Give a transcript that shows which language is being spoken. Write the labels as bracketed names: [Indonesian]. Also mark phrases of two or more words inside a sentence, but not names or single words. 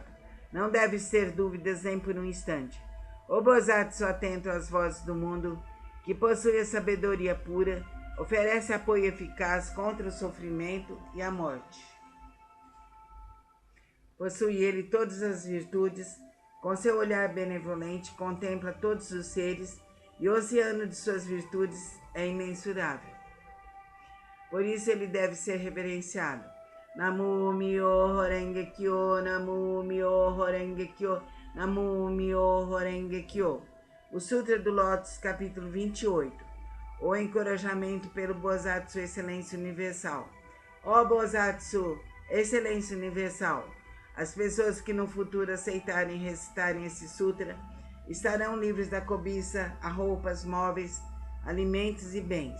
[Portuguese] Não deves ter dúvidas nem por um instante. O Bosatsu, atento às vozes do mundo, que possui a sabedoria pura, oferece apoio eficaz contra o sofrimento e a morte. Possui ele todas as virtudes, com seu olhar benevolente contempla todos os seres, e o oceano de suas virtudes é imensurável. Por isso ele deve ser reverenciado. [Japanese] 南無妙法蓮華経、南無妙法蓮華経、南無妙法蓮華経. [Portuguese] O Sutra do Lótus, capítulo 28. O encorajamento pelo Bosatsu, Excelência Universal. Ó Bosatsu, Excelência Universal, as pessoas que no futuro aceitarem e recitarem esse sutra estarão livres da cobiça a roupas, móveis, alimentos e bens.